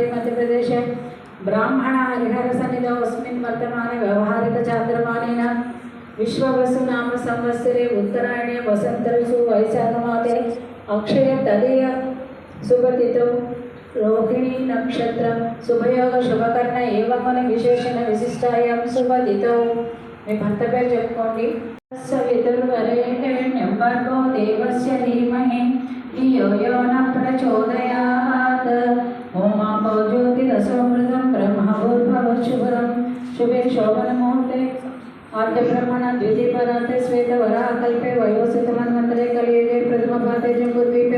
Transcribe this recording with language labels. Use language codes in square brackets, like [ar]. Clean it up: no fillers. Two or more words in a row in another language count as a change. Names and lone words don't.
[sa] मध्यप्रदेशे ब्राह्मण हरिहरसन्निधौ अस्मिन् वर्तमाने व्यवहारिकचान्द्रमानेन विश्ववसु नाम संवत्सरे उत्तरायणे वसन्तऋतु वैशाखमासे अक्षय तदीय शुभतिथौ रोहिणी नक्षत्र शुभयोग शुभकर्ण एवं विशेषण विशिष्टायां शुभतिथौ [te] మీ భర్త పేరు చెప్పుకోండి [sa] సవితుర్వరేణ్యం భర్గో దేవస్య ధీమహి ధియో యో న ప్రచోదయాత్ ఓం ఆపో జ్యోతిరసోమృతం బ్రహ్మభూర్భువః శుభే శోభనముహూర్తే आद्यब्रह्मण द्वितीयपरार्थे श्वेतवराहकल्पे वयोसितमन्वन्तरे कलियुगे प्रथमपाते जम्बूद्वीपे